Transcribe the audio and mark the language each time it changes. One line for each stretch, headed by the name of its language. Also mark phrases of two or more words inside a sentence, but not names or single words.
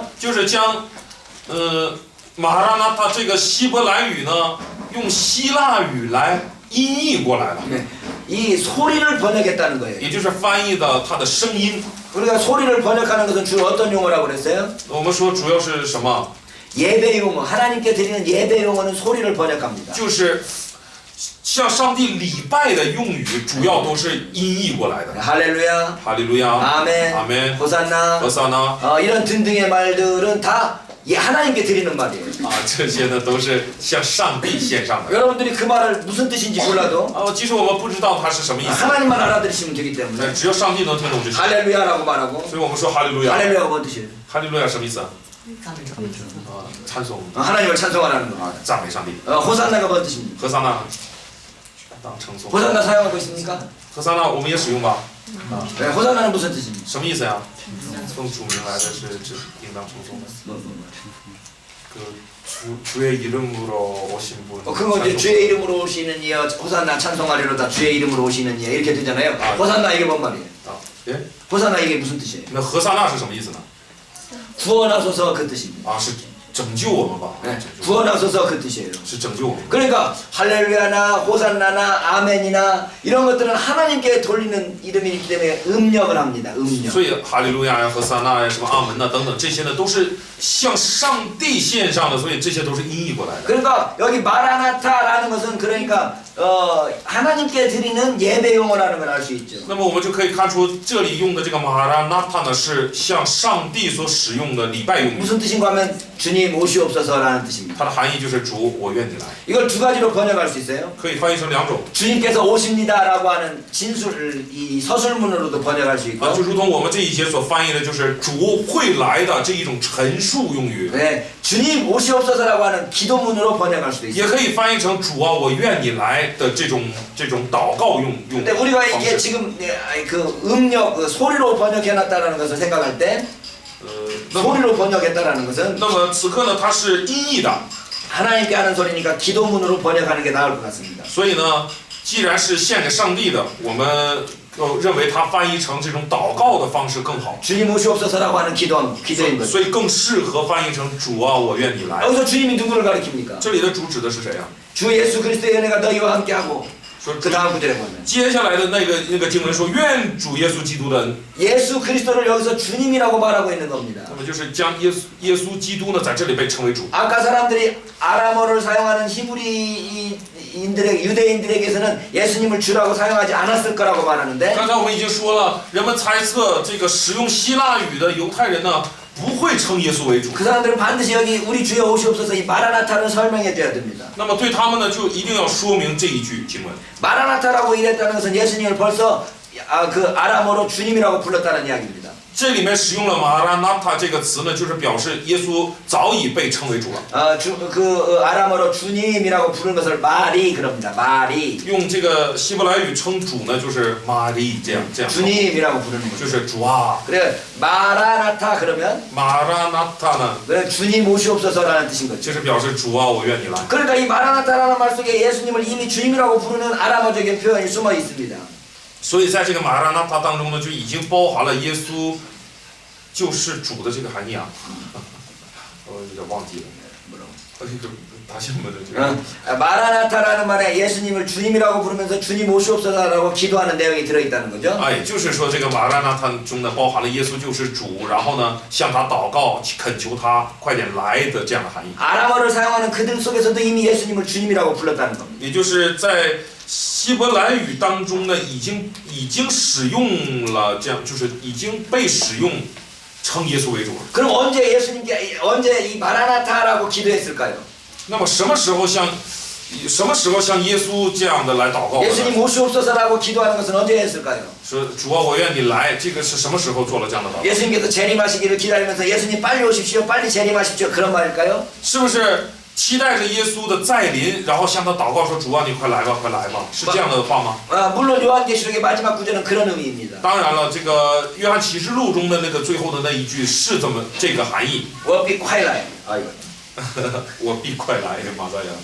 Chinese: 就是将马拉纳塔这个希伯来语呢，用希腊语来音译过来了，
Korean: 이 소리를 번역했다는 거예요.
Chinese: 也就是翻译的它的声音。
Korean: 우리가 소리를 번역하는 것은 주로 어떤 용어라고 그랬어요?
Chinese: 我们说主要是什么？
Korean: 예배 용어, 하나님께 드리는 예배 용어는 소리를 번역합니다.
Chinese: 就是向上帝礼拜的用语，主要都是音译过来的。
Korean: 할렐루야,
Chinese: 哈利路亚，
Korean: 아멘,
Chinese: 阿门，
Korean: 호산나,
Chinese: 何撒呢？
Korean: 이런 등등의 말들은 다 하나님께 드리는 말이에요.
Chinese: 这些呢都是向上帝献上的。
Korean: 여러분들이 그 말을 무슨 뜻인지 몰라도
Chinese: 即使我们不知道它是什么意思，
Korean: 하나님만 알아들으시면 되기 때문에
Chinese: 只有上帝能听懂这些。
Korean: 할렐루야라고 말하고
Chinese: 所以我们说哈利路亚。
Korean: 할렐루야가 뭔 뜻이에요?
Chinese: 哈利路亚什么意思啊？찬송，
Korean: 하나님을 찬송하라는 거.
Chinese: 赞美上帝。
Korean: 호산나가 뭔 뜻입니까?
Chinese: 何撒呢？当称颂。
Korean: 호산나 사용하고 있습니까?
Chinese: 何撒呢？我们也使用吧。
Korean: 네, 호산나는 무슨 뜻입니까?
Chinese: 什么意思呀？奉主名来的是指应当称颂的。
Korean: 그 주의 이름으로 오신 분. 그거 이제 주의 이름으로 오시는 이여 호산나 찬송하리로다 주의 이름으로 오시는 이여 이렇게 되잖아요. 호산나 이게 뭔 말이에요? 예? 호산나 이게 무슨 뜻이에요?
Chinese: 那何撒那是什么意思呢？
Korean: 구원하소서 그 뜻입니다.
Chinese: 是拯救我们吧？
Korean: 네, 구원하소서 그 뜻이에요.
Chinese: 是拯救我们。
Korean: 그러니까 할렐루야나 호산나나 아멘이나 이런 것들은 하나님께 돌리는 이름이기 때문에 음력을 합니다. 음력.
Chinese: 所以哈利路亚呀、何撒那呀、什么阿门呐等等，这些呢都是向上帝献上的，所以这些都是音译过来的。
Korean: 그러니까 여기 마라나타라는 것은 그러니까 하나님께 드리는 예배 용어라는 걸 알 수 있죠.
Chinese: 那么我们就可以看出，这里用的这个马拉纳塔呢，是向上帝所使用的礼拜用语。
Korean: 무슨 뜻인가 하면 주님 오시옵소서라는 뜻입니다.
Chinese: 它的含义就是主，我愿你来。
Korean: 이걸 두 가지로 번역할 수 있어요.
Chinese: 可以翻译成两种
Korean: 주님께서 오십니다라고 하는 이 서술문으로도 번역할 수 있고
Chinese: 就如同我们这一节所翻译的，就是主会来的这一种陈述用语，
Korean: 네, 주님 오시옵소서라고 하는 기도문으로 번역할 수도
Chinese: 也
Korean: 있어요.
Chinese: 可以翻译成主啊，我愿你来的这种祷告用
Korean: 근데 우리가
Chinese: 方
Korean: 이게
Chinese: 式。
Korean: 지금 그 음력 그 소리로 번역해놨다라는 것을 생각할 때
Chinese: 那么
Korean: 소리로 번역했다라는 것은
Chinese: 那么此刻呢，它是音译的，
Korean: 하나님께 하는 소리니까 기도문으로 번역하는 게 나을 것 같습니다.
Chinese: 所以呢，既然是献给上帝的，我们认为它翻译成这种祷告的方式更好，
Korean: 주님 오시옵소서라고 하는 기도인 거죠.
Chinese: 所以更适合翻译成主啊，我愿你来。
Korean: 여기서 주님이 누구를 가리킵니까?
Chinese: 这里的主指的是谁啊？
Korean: 주 예수 그리스도의 은혜가 너희와 함께하고
Chinese: 说
Korean: 그 다음 구절에 보면
Chinese: 接下来的那个经文说，愿主耶稣基督的恩，
Korean: 예수 그리스도를 여기서 주님이라고 말하고 있는 겁니다.
Chinese: 那么就是将耶稣基督呢，在这里被称为主。
Korean: 아까 사람들이 아람어를 사용하는 유대인들에게서는 예수님을 주라고 사용하지 않았을 거라고 말하는데
Chinese: 刚才我们已经说了，人们猜测这个使用希腊语的犹太人呢，不会称耶稣为主。
Korean: 그 사람들은 반드시 여기 우리 주여 오시옵소서 이 마라나타를 설명해 줘야 됩니다.
Chinese: 那么对他们呢，就一定要说明这一句经文。
Korean: 마라나타라고 이랬다는 것은 예수님을 벌써 그 아람어로 주님이라고 불렀다는 이야기입니다.
Chinese: 这里面使用了马拉纳塔这个词呢，就是表示耶稣早已被称为主了。
Korean: 아람어로 주님이라고 부르는 것을 마리 그럽니다. 마리.
Chinese: 用这个希伯来语称主呢，就是玛丽这样。
Korean: 주님이라고 부르는
Chinese: 就
Korean: 거죠.
Chinese: 是主啊。
Korean: 그래 마라나타 그러면 마라나타는 그래 주님 오시옵소서라는 뜻인 거죠.
Chinese: 就是表示主啊，我愿你来。
Korean: 그러니까 이 마라나타라는 말 속에 예수님을 이미 주님이라고 부르는 아람어적인 표현이 숨어 있습니다.
Chinese: 所以在这个马拉纳塔当中呢，就已经包含了耶稣就是主的这个含义啊。我有点忘记了。
Korean: 다시 한번 마라나타라는 말에 예수님을 주님이라고 부르면서 주님 오시옵소서라고 기도하는 내용이 들어있다는 거죠.
Chinese: 哎，就是说这个马拉纳塔中呢，包含了耶稣就是主，然后呢向他祷告，恳求他快点来的这样的含义。
Korean: 아람어를 사용하는 그들 속에서도 이미 예수님을 주님이라고 불렀다는 겁니다.
Chinese: 也就是在希伯来语当中呢，已经使用了这样，就是已经被使用称耶稣为主了。
Korean: 그럼 언제 이 마라나타라고 기도했을까요?
Chinese: 那么什么时候像耶稣这样的来祷告呢？
Korean: 예수님 오시옵소서라고 기도하는 것은 언제 했을까요?
Chinese: 说主啊，我愿你来，这个是什么时候做了这样的祷告？
Korean: 예수님께서 재림하시기를 기다리면서 예수님 빨리 오십시오, 빨리 재림하십시오 그런 말일까요?
Chinese: 是不是期待着耶稣的再临，然后向他祷告说主啊，你快来吧，快来吧，是这样的话吗？
Korean: 물론 요한계시록의 마지막 구절은 그런 의미입니다.
Chinese: 当然了，这个约翰启示录中的那个最后的那一句是这个含义。我必快来. 아이고. 我必快来，马赛亚。